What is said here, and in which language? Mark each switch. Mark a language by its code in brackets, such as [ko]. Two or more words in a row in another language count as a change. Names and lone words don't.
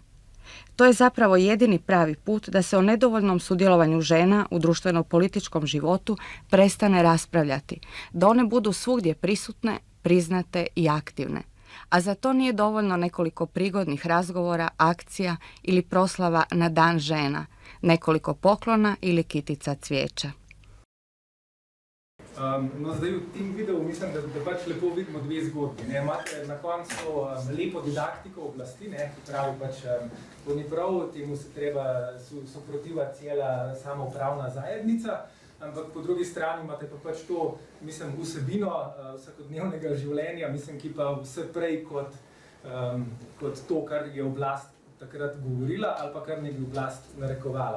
[hr] To je zapravo jedini pravi put da se o nedovoljnom sudjelovanju žena u društveno-političkom životu prestane raspravljati, da one budu svugdje prisutne, priznate i aktivne. A za to nije dovoljno nekoliko prigodnih razgovora, akcija ili proslava na Dan žena, nekoliko poklona ili kitica cvijeća. [sl] No, zdaj v tem videu mislim, da pač lepo vidimo 2 zgodbi. Imate na koncu lepo didaktiko oblasti, ki pravi pač, to ni prav, temu se treba soprotiva [hr] cijela samoupravna zajednica, [sl] ampak po drugi strani imate pa pač to, mislim, vsebino vsakodnevnega življenja, mislim, ki pa vse prej kot to, kar je oblast takrat govorila ali pa kar ne bi oblast narekovala.